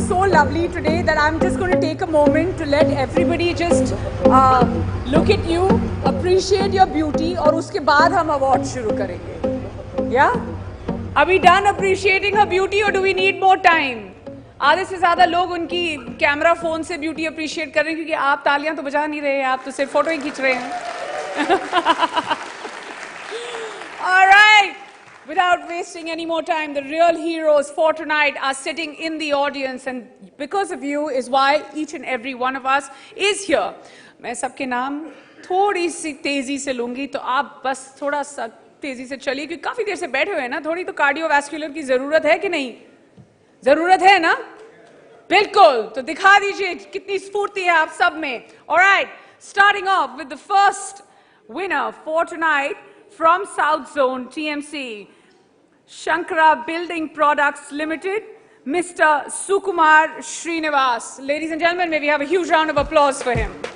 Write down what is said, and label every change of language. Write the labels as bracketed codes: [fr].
[en] Lovely today that I'm just going to take a moment to let everybody just look at you, appreciate your beauty, [hi] और उसके बाद हम award शुरू करेंगे। [en] Yeah? Are we done appreciating her beauty or do we need more time? [hi] आधे से ज़्यादा लोग उनकी कैमरा फोन से ब्यूटी अप्रिशिएट कर रहे हैं, क्योंकि आप तालियां तो बजा नहीं रहे, आप तो सिर्फ फोटो ही खींच रहे हैं। [en] All right. Without wasting any more time, the real heroes for tonight are sitting in the audience, and because of you is why each and every one of us is here. [hi] मैं सबके नाम थोड़ी सी तेजी से लूंगी, तो आप बस थोड़ा सा तेजी से चलिए, क्योंकि काफी देर से बैठे हुए हैं ना, थोड़ी तो कार्डियोवैस्कुलर की जरूरत है कि नहीं? जरूरत है ना? बिल्कुल, तो दिखा दीजिए कितनी स्फूर्ति है आप सब में। [en] All right, starting off with the first winner for tonight from South Zone TMC, Shankara Building Products Limited, Mr. Sukumar Srinivas. Ladies and gentlemen, may we have a huge round of applause for him.